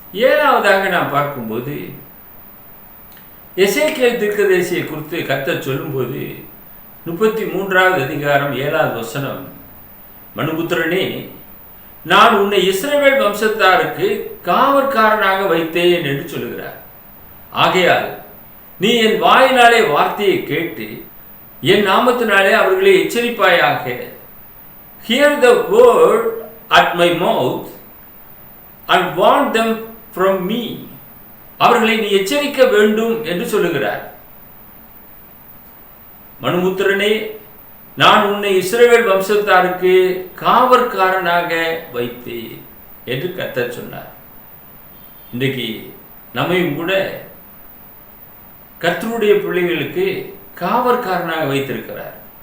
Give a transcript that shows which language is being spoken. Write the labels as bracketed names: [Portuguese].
[Tamil] 7வதாக நாம் பார்க்கும்போது எசேக்கியேல் தீர்க்கதரிசியை குறித்து கர்த்தர் சொல்லும்போது 33வது அதிகாரம் 7வது வசனம், மனுபுத்திரனே, நான் உன்னை இஸ்ரவேல் வம்சத்தாருக்கு காவற்காரனாக வைத்தேன் என்று சொல்லுகிறார். ஆகையால் நீ என் வாயினாலே வார்த்தையை கேட்டு என் நாமத்தினாலே அவர்களை எச்சரிப்பாயாக. [English] Hear the word at my mouth and warn them from me. [Tamil] அவர்களை நீ எச்சரிக்க வேண்டும் என்று சொல்லுகிறார். மனுபுத்திரனே, நான் உன்னை இஸ்ரவேல் வம்சத்தாருக்கு காவற்காரனாக வைத்தேன் என்று கர்த்தர் சொன்னார். இன்றைக்கு நம்மையும் கூட கர்த்தருடைய பிள்ளைகளுக்கு காவற்காரனாக வைத்திருக்கிறார்.